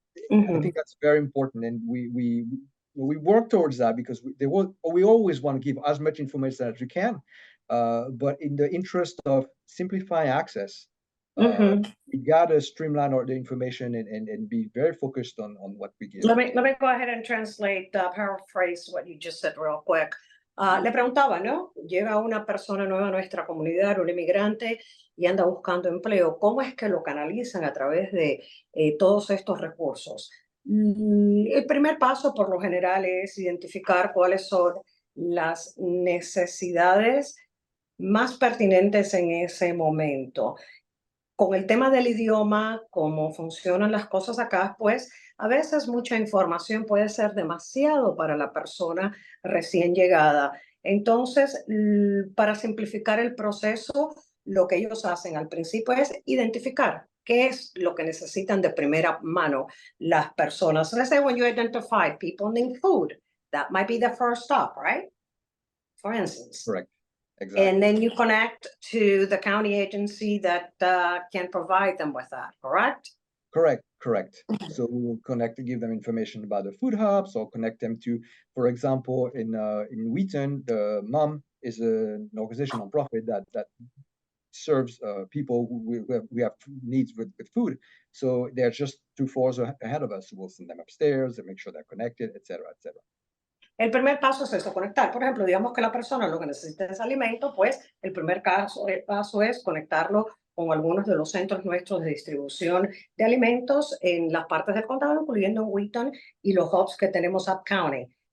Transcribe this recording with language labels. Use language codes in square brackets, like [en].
[en] I think that's very important, and we work towards that because we always want to give as much information as we can, but in the interest of simplifying access, we gotta streamline all the information and be very focused on what we give. Let me go ahead and translate, paraphrase what you just said real quick. [es] Le preguntaba, ¿no? Llega una persona nueva a nuestra comunidad, un inmigrante, y anda buscando empleo. ¿Cómo es que lo canalizan a través de todos estos recursos? El primer paso, por lo general, es identificar cuáles son las necesidades más pertinentes en ese momento. Con el tema del idioma, cómo funcionan las cosas acá, pues a veces mucha información puede ser demasiado para la persona recién llegada. Entonces, para simplificar el proceso, lo que ellos hacen al principio es identificar qué es lo que necesitan de primera mano las personas. [en] Let's say when you identify people need food, that might be the first stop, right? For instance. Correct. Exactly. And then you connect to the county agency that can provide them with that, correct? Correct. So we will connect to give them information about the food hubs, or connect them to, for example, in Wheaton, the MOM is an organization, nonprofit that serves people who have needs with food. So they're just 2 floors ahead of us. So we'll send them upstairs and make sure they're connected, etc., etc. [es] El primer paso es eso, conectar. Por ejemplo, digamos que la persona lo que necesita es alimento, pues el primer paso es conectarlo con algunos de los centros nuestros de distribución de alimentos en las partes del condado, incluyendo Wheaton y los hubs que tenemos up county.